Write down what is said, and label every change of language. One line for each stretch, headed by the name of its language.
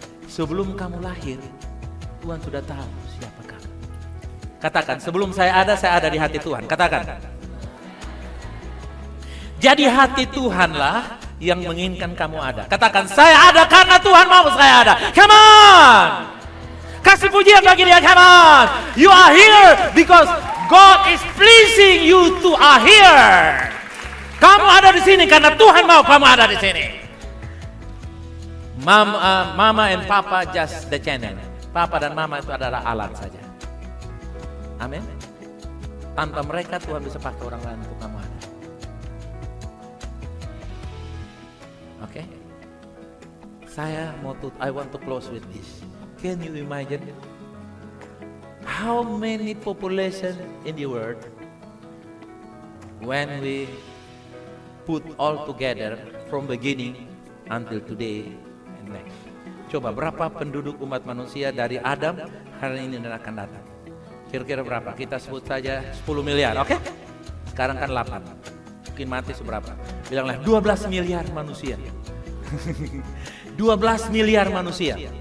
Indonesian: Sebelum kamu lahir, Tuhan sudah tahu siapa kamu. Katakan, sebelum saya ada di hati Tuhan. Katakan. Jadi hati Tuhanlah yang menginginkan kamu ada. Katakan, saya ada karena Tuhan mau saya ada.
English: Come on!
Indonesian: Kasih pujian bagi dia,
English: come on! You are here because God is pleasing you to are here.
Indonesian: Kamu ada di sini karena Tuhan mau kamu ada di sini.
English: Mama and Papa just the channel.
Indonesian: Papa dan Mama itu adalah alat saja. Amin. Tanpa mereka Tuhan bisa pakai orang lain untuk kamu ada. Oke.
English: I want to close with this. Can you imagine how many population in the world when we put all together from beginning until today and next.
Indonesian: Coba berapa penduduk umat manusia dari Adam hari ini dan akan datang? Kira-kira berapa? Kita sebut saja 10 miliar, oke? Sekarang kan 8. Mungkin mati seberapa? Bilanglah 12 miliar manusia. 12 miliar manusia.